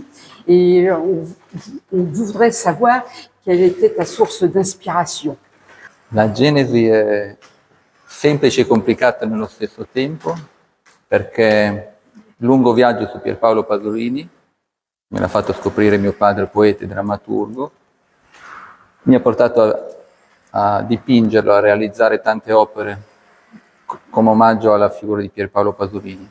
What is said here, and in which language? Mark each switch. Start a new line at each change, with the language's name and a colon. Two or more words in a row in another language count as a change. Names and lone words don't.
French: Et on voudrait savoir quelle était ta source d'inspiration.
Italian: La genesi è semplice e complicata nello stesso tempo, perché lungo viaggio su Pierpaolo Pasolini me l'ha fatto scoprire mio padre, poeta e drammaturgo, mi ha portato a dipingerlo, a realizzare tante opere come omaggio alla figura di Pierpaolo Pasolini.